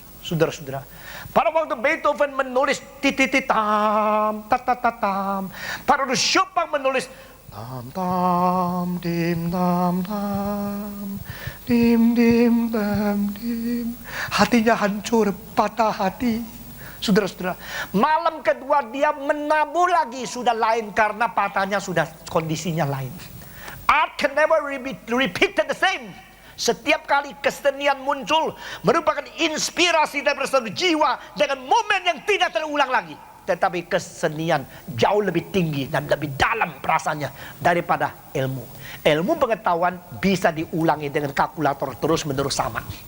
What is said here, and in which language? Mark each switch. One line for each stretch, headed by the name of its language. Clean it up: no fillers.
Indonesian: Saudara-saudara, pada waktu Beethoven menulis titititam tatatatam, pada waktu Chopin menulis tam tam dim tam tam dim dim tam dim, hatinya hancur, patah hati. Saudara-saudara, malam kedua dia menabuh lagi, sudah lain karena patahnya sudah kondisinya lain.
English: Art can never repeated the same.
Indonesian: Setiap kali kesenian muncul merupakan inspirasi dari satu jiwa dengan momen yang tidak terulang lagi. Tetapi kesenian jauh lebih tinggi dan lebih dalam perasaannya daripada ilmu. Ilmu pengetahuan bisa diulangi dengan kalkulator terus menerus sama.